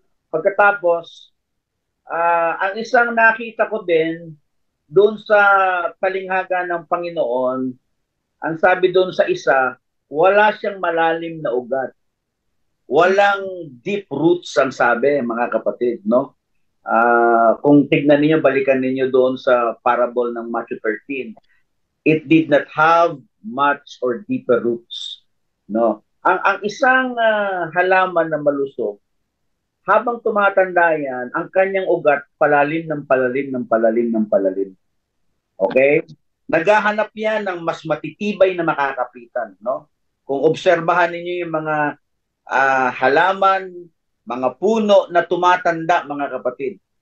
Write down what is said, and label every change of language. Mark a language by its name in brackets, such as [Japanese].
[Filipino] Pagkatapos ang isang nakita ko din doon sa talinghaga ng Panginoon, ang sabi doon sa isa, wala siyang malalim na ugat. Walang deep roots ang sabi, mga kapatid, no? Kung tignan niyo, balikan niyo doon sa parable ng Matthew 13. [English] It did not have much or deeper roots, no? [Filipino] Ang isang halaman na malusog, habang tumatanda yan, ang kanyang ugat palalim ng palalim ng palalim ng palalim. Okay? Naghahanap yan ng mas matitibay na makakapitan, no? Kung obserbahan niyo yung mga halaman, mga puno na tumatanda, mga kapatid.